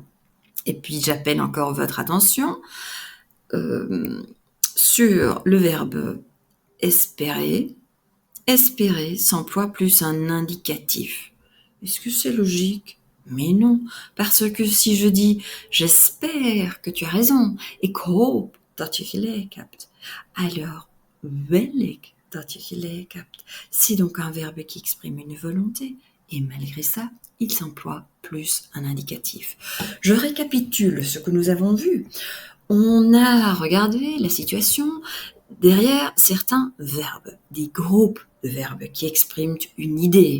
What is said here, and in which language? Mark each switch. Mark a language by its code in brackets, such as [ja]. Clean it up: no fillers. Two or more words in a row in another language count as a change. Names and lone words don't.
[fr] Et puis j'appelle encore votre attention sur le verbe espérer. Espérer s'emploie plus un indicatif. Est-ce que c'est logique? Mais non, parce que si je dis « j'espère que tu as raison » [nl] ik hoop dat je gelijk hebt, [fr] alors [nl] wil ik dat je gelijk hebt. [fr] C'est donc un verbe qui exprime une volonté et malgré ça, il s'emploie plus un indicatif. Je récapitule ce que nous avons vu. On a regardé la situation derrière certains verbes, des groupes de verbes qui expriment une idée.